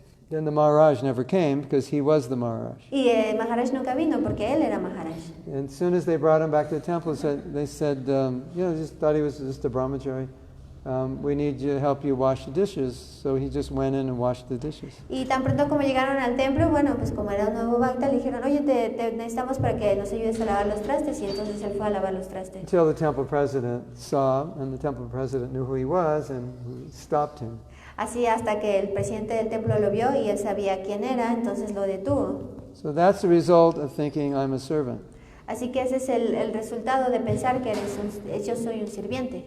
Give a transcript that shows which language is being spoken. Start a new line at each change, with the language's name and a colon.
English: then the Maharaj never came because he was the Maharaj.
Spanish: Y Maharaj nunca vino porque él era Maharaj.
English: And as soon as they brought him back to the temple, they said, just thought he was just a brahmachari. We need to help you wash the dishes. So he just went in and washed the dishes.
Spanish: Y tan pronto como llegaron al templo, bueno, pues como era un nuevo bhakta, le dijeron, oye, te necesitamos para que nos ayudes a lavar los trastes. Y entonces él fue a lavar los trastes.
English: Until the temple president saw, and the temple president knew who he was, and he stopped him.
Spanish: Así hasta que el presidente del templo lo vio y él sabía quién era, entonces lo detuvo.
English: So that's the result of thinking I'm a servant.
Spanish: Así que ese es el resultado de pensar que yo soy un sirviente.